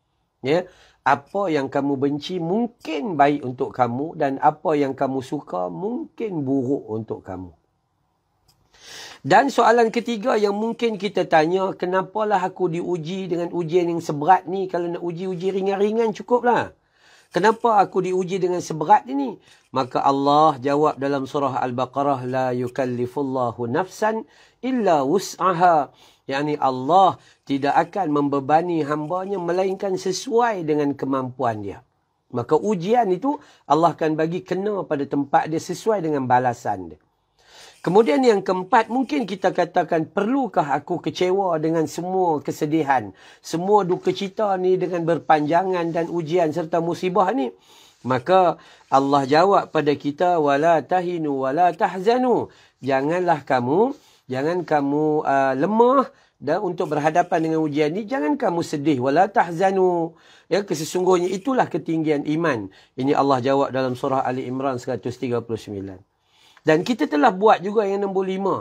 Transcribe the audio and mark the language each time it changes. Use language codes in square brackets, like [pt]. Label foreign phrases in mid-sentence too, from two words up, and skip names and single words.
[ms] Apa yang kamu benci mungkin baik untuk kamu dan apa yang kamu suka mungkin buruk untuk kamu. Dan soalan ketiga yang mungkin kita tanya, kenapalah aku diuji dengan ujian yang seberat ni? Kalau nak uji ringan-ringan cukuplah. Kenapa aku diuji dengan seberat ini? Maka Allah jawab dalam surah Al-Baqarah, [ar] لا يكلف الله نفسا إلا وسعها. [ms] yakni Allah tidak akan membebani hambanya melainkan sesuai dengan kemampuan dia. Maka ujian itu Allah akan bagi kena pada tempat dia sesuai dengan balasan dia. Kemudian yang keempat, mungkin kita katakan, perlukah aku kecewa dengan semua kesedihan, semua duka cita ni dengan berpanjangan dan ujian serta musibah ni? Maka Allah jawab pada kita, [ar] ولا تهنوا ولا تحزنوا. [ms] Jangan kamu lemah dan untuk berhadapan dengan ujian ni, jangan kamu sedih, [ar] ولا تحزنوا. [ms] Ya, sesungguhnya itulah ketinggian iman. Ini Allah jawab dalam surah Ali Imran 139. Dan kita telah buat juga yang nombor 5.